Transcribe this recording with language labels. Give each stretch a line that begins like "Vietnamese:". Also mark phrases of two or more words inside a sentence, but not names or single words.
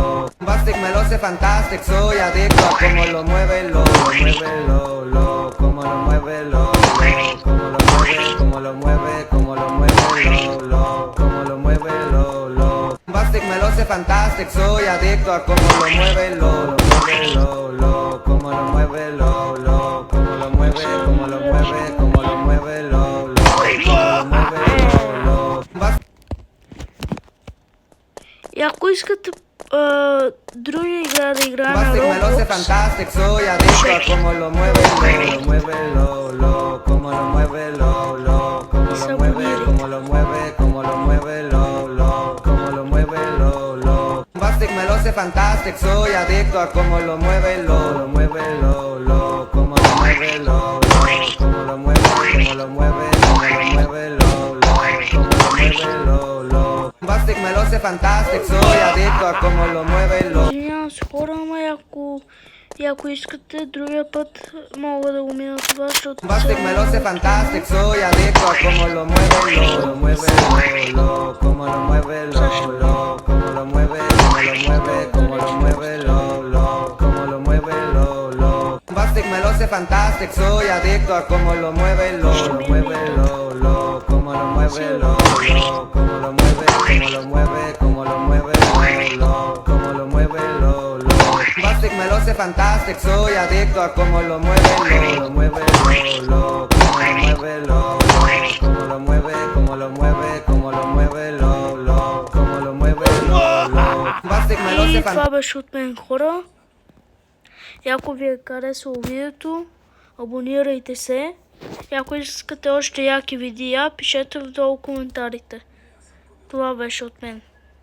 Spanish: Bombastic, me lo sé fantastic, soy adicto a cómo lo mueve, lo mueve, lo, como lo mueve, lo, como lo mueve, como lo mueve, como lo mueve, lo, como lo mueve, lo. Bombastic, me lo sé fantastic, soy adicto a cómo lo mueve, lo mueve, lo, como lo mueve, lo, como lo mueve, como lo mueve, como lo mueve, lo, como lo mueve, lo.
Bulgarian: И ако искате други игра да играем на
Spanish: Bombastic, me lo sé
Bulgarian: Roblox,
Spanish: fantastic, soy adicto a cómo lo mueve, lo mueve, lo, como lo mueve, lo, como lo mueve, como lo mueve, como lo mueve, lo, como lo mueve, lo. Bombastic, me lo sé fantastic, soy adicto a cómo lo mueve, lo mueve, lo, como lo mueve, lo, como lo mueve, como lo mueve, como lo mueve, lo, como lo mueve, lo. Bombastic, me lo sé fantastic, soy adicto a cómo lo mueve, lo.
Bulgarian: извинявам се, хора, ама и ако искате другия път мога да го мина това, защото
Spanish: Bombastic, me lo sé fantastic, soy adicto a cómo lo mueve, lo mueve, lo, como lo mueve, lo, como lo mueve, como lo mueve, como lo mueve, lo, como lo mueve, lo. Bombastic, me lo sé fantastic, soy adicto a cómo lo mueve, lo mueve, lo, como lo mueve, lo, como lo mueve, como lo mueve, como lo mueve, lo, como lo mueve, lo. Bombastic, me lo sé fantastic, soy adicto a cómo lo mueve, lo mueve, lo, como lo mueve, lo, como lo mueve, como lo mueve, como lo mueve, lo, como lo mueve, lo. Bombastic, me lo sé
Bulgarian: И
Spanish: fantastic.
Bulgarian: това беше от мен, хора. И ако ви е харесало видеото, абонирайте се. И ако искате още яки видеа, пишете долу коментарите. Това беше от мен.